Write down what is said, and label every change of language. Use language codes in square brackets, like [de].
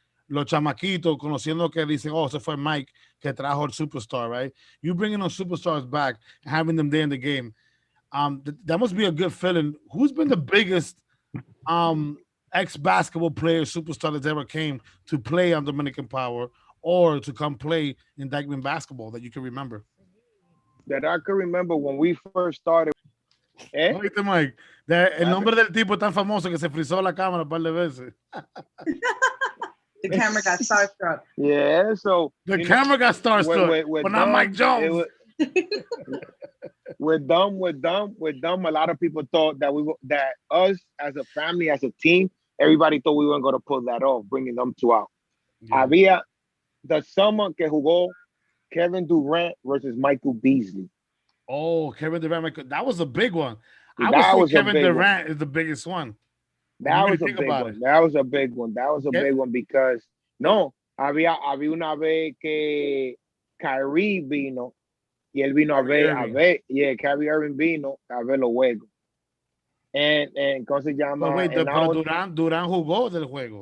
[es] Los chamaquitos conociendo que dicen, oh, ese fue Mike que trajo el superstar, right? [en] You bringing those superstars back and having them there in the game. That must be a good feeling. Who's been the biggest ex-basketball player, superstar that ever came to play on Dominican Power or to come play in Dykeman basketball that you can remember? that I can remember when we first started. [es] Oíste, Mike, el nombre del tipo tan famoso que se frizó la cámara un par de veces. [en] The camera got starstruck. Yeah, so the camera got starstruck, but not Mike Jones. With them, a lot of people thought that us as a family, as a team, everybody thought we weren't going to pull that off, bringing them two out. [es] Yeah. Había [en] the summer [es] que jugó Kevin Durant versus Michael Beasley. [en] Oh, Kevin Durant, that was a big one. I would say Kevin Durant is the biggest one. That was a big one. That was a big one. That was a big one because [es] había una vez que Kyrie vino y él vino a ver, Kyrie Irving vino a ver los juegos. And ¿cómo se llama? [en] But wait, [es] pero Durant jugó del juego.